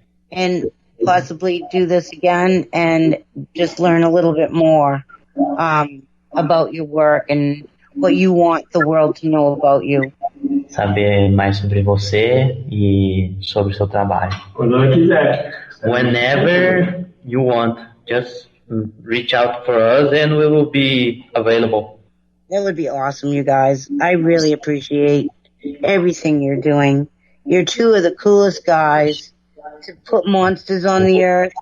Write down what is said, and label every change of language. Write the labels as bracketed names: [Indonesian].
[English] And possibly do this again and just learn a little bit more about your work and what you want the world to know about you. [Portuguese] Saber mais sobre você e sobre o seu trabalho. Quando ela quiser. [English] Whenever you want, just reach out for us and we will be available. That would be awesome, you guys. I really appreciate everything you're doing. You're two of the coolest guys to put monsters on the earth.